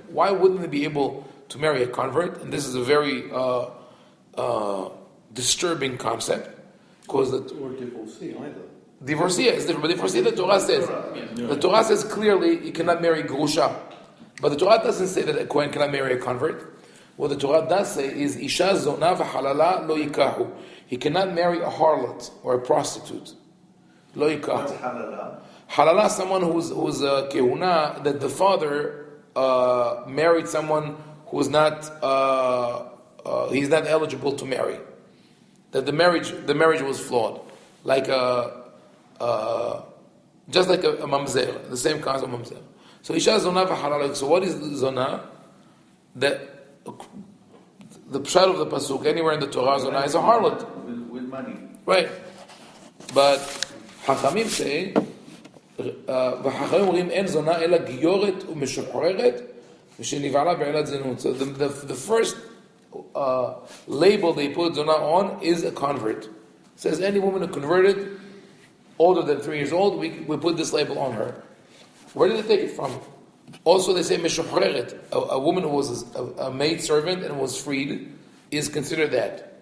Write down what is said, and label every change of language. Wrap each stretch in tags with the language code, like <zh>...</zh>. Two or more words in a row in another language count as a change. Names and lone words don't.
<en>Why wouldn't they be able to marry a convert? And this is a very disturbing concept. Because or divorcee either. Divorcee is different, but divorcee the Torah says. The Torah says clearly you cannot marry grusha. But the Torah doesn't say that a kohen cannot marry a convert. What the Torah does say is</en> <he>אשה זונה וחללה לא יקחו.</he> <en>He cannot marry a harlot or a prostitute.</en> <he>לא יקחו.</he> <en>What's halala? Halala, someone who's a kehuna, that the father married someone who's not he's not eligible to marry. That the marriage was flawed, like just like a mamzer, the same concept of mamzer. So</en> <he>אשה זונה וחללה.</he> <en>So what is zona? That the pshat of the pasuk anywhere in the Torah, zona is a harlot with money, right? But Hachamim say,</en> <he>"וחכמים אומרים אין זונה אלא גיורת ומשוחררת ושנבעלה בעילת זנות."</he> <en>So the first label they put zona on is a convert. It says any woman who converted older than 3 years old, we put this label on her. Where did they take it from? Also, they say meshuhreret, a woman who was a maid servant and was freed, is considered that.</en>